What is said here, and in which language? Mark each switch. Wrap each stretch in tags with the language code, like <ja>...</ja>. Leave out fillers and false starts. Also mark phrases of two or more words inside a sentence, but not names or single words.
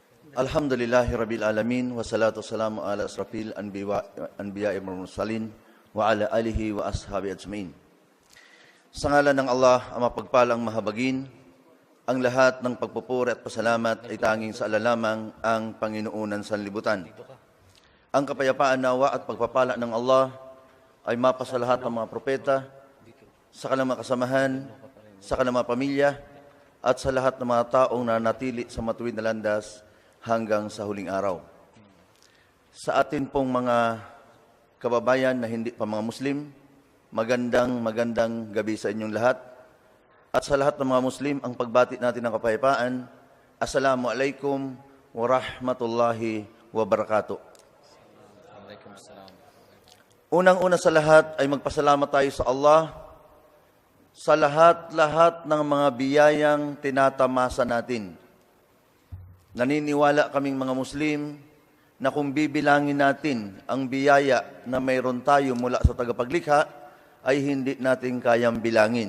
<ar>الحمد لله رب العالمين والصلاة والسلام على أشرف الأنبياء والمرسلين وعلى آله وأصحابه أجمعين.</ar> <tl>Sa ngalan ng Allah, ang mapagpalang mahabagin, ang lahat ng pagpupuri at pasalamat ay tanging sa alalamang ang Panginoon sa libutan. Ang kapayapaan nawa at pagpapala ng Allah ay mapasa lahat ng mga propeta, sa kanilang mga kasamahan, sa kanilang mga pamilya, at sa lahat ng mga taong nanatili sa matuwid na landas hanggang sa huling araw. Sa atin pong mga kababayan na hindi pa mga Muslim, magandang gabi sa inyong lahat. At sa lahat ng mga Muslim, ang pagbati natin ng kapayapaan,</tl> <ar>السلام عليكم ورحمة الله وبركاته.</ar> <tl>Unang-una sa lahat ay magpasalamat tayo sa Allah sa lahat-lahat ng mga biyayang tinatamasa natin. Naniniwala kaming mga Muslim na kung bibilangin natin ang biyaya na mayroon tayo mula sa tagapaglikha, ay hindi natin kayang bilangin.</tl>